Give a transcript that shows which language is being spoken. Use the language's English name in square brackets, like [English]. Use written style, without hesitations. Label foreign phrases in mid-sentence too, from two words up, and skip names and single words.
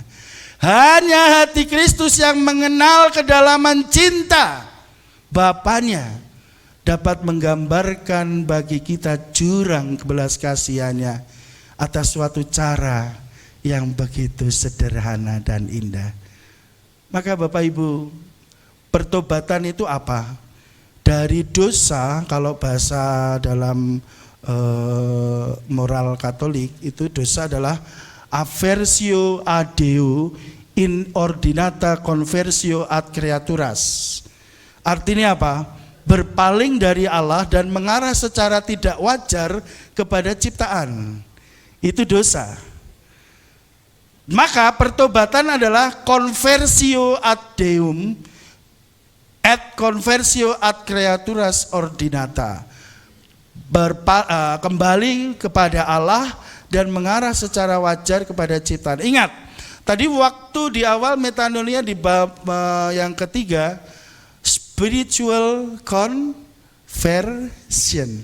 [Indonesian] Hanya hati Kristus yang mengenal kedalaman cinta Bapanya dapat menggambarkan bagi kita jurang belas kasihannya atas suatu cara yang begitu sederhana dan indah. Maka Bapak Ibu, pertobatan itu apa? Dari dosa, kalau bahasa dalam moral Katolik itu dosa adalah [Latin] aversio a Deo in ordinata conversio ad creaturas. [Indonesian] Artinya apa? Berpaling dari Allah dan mengarah secara tidak wajar kepada ciptaan. Itu dosa. Maka pertobatan adalah [Latin] conversio ad Deum et conversio ad creaturas ordinata. [Indonesian] Kembali kepada Allah dan mengarah secara wajar kepada ciptaan. Ingat, tadi waktu di awal metanoia di bab yang ketiga, [English] spiritual conversion.